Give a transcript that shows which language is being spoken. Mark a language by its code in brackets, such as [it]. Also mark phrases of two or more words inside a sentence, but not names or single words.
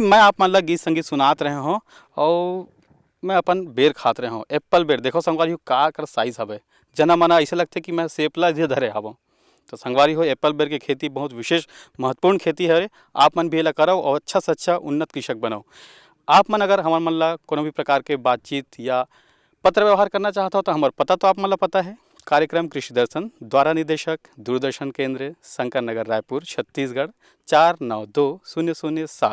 [hne] मैं आप मन ला गीत संगीत सुनात रहे हो और मैं अपन बेर खात रहे हो एप्पल बेर। देखो संगवारी हो का कर साइज हवे, जना मना ऐसे लगते कि मैं सेपला जे धरे हवो। तो संगवारी हो एप्पल बेर की खेती बहुत विशेष महत्वपूर्ण खेती है। आप मन भी एला करो और अच्छा से अच्छा उन्नत कृषक बनाओ। आप मन अगर हमारे मन ला कोनो भी प्रकार के बातचीत या पत्र व्यवहार करना चाहता हो तो हमारे पता तो आप मन ला पता है, कार्यक्रम कृषि दर्शन द्वारा निदेशक दूरदर्शन केंद्र शंकर नगर रायपुर छत्तीसगढ़ 492007।